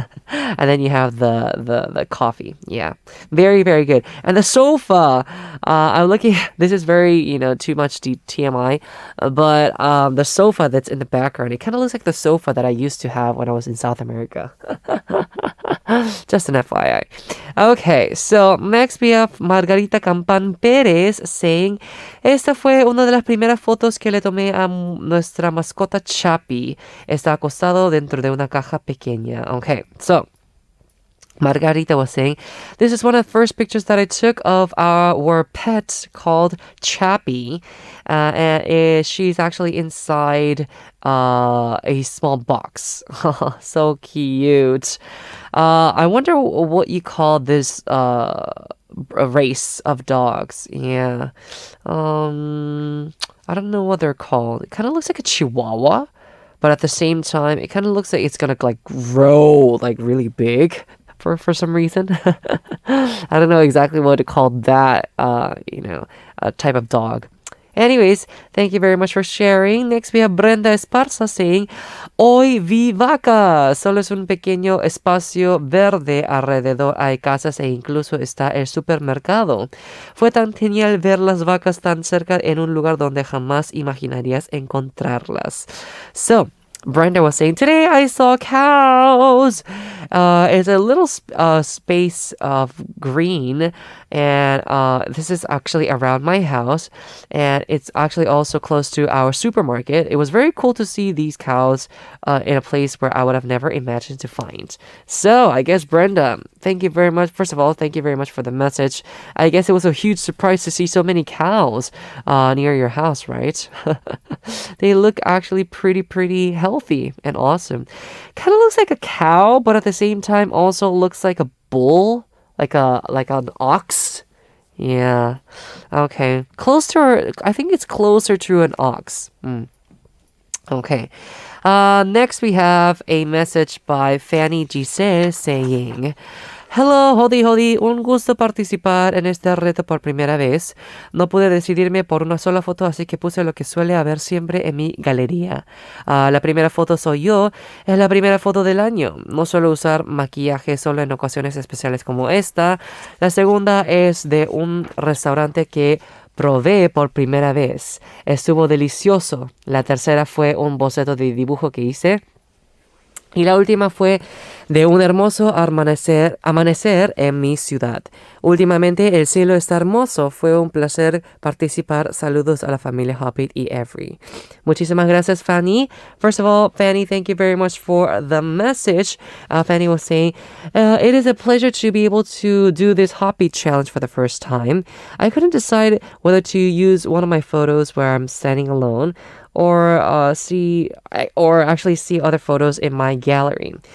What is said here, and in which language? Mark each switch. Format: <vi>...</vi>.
<en>And then you have the coffee. Yeah. Very, very good. And the sofa, I'm looking, this is very, too much TMI, but the sofa that's in the background, it kind of looks like the sofa that I used to have when I was in South America. Just an FYI. Okay, so next we have Margarita Campan Pérez saying,</en> <es>"Esta fue una de las primeras fotos que le tomé a nuestra mascota Chappy. Está acostado dentro de una caja pequeña."</es> <en>Okay, so Margarita was saying, "This is one of the first pictures that I took of our pet called Chappy. And she's actually inside a small box." So cute. I wonder what you call this a race of dogs. Yeah. I don't know what they're called. It kind of looks like a Chihuahua, but at the same time, it kind of looks like it's gonna like grow like really big. For some reason. I don't know exactly what to call that, type of dog. Anyways, thank you very much for sharing. Next, we have Brenda Esparza saying,</en> <es>"Hoy vi vacas. Solo es un pequeño espacio verde alrededor. Hay casas e incluso está el supermercado. Fue tan genial ver las vacas tan cerca en un lugar donde jamás imaginarías encontrarlas."</es> <en>So, Brenda was saying, "Today I saw cows." It's a little space of green, and this is actually around my house, and it's actually also close to our supermarket. It was very cool to see these cows in a place where I would have never imagined to find. So I guess, Brenda, thank you very much. First of all, thank you very much for the message. I guess it was a huge surprise to see so many cows near your house, right? They look actually pretty healthy and awesome. Kind of looks like a cow, but at the same time also looks like a bull, like an ox. Yeah. Okay. I think it's closer to an ox. Okay. Next we have a message by Fany Giselle saying,</en> <es>Hello, Hodi Hodi, un gusto participar en este reto por primera vez. No pude decidirme por una sola foto, así que puse lo que suele haber siempre en mi galería. La primera foto soy yo, es la primera foto del año. No suelo usar maquillaje solo en ocasiones especiales como esta. La segunda es de un restaurante que probé por primera vez. Estuvo delicioso. La tercera fue un boceto de dibujo que hice. Y la última fue de un hermoso amanecer en mi ciudad. Últimamente el cielo está hermoso. Fue un placer participar. Saludos a la familia HOTBEAT y Every. Muchísimas gracias, Fany.</es> <en>First of all, Fany, thank you very much for the message. Fany was saying, it is a pleasure to be able to do this HOTBEAT challenge for the first time. I couldn't decide whether to use one of my photos where I'm standing alone or actually see other photos in my gallery.</en>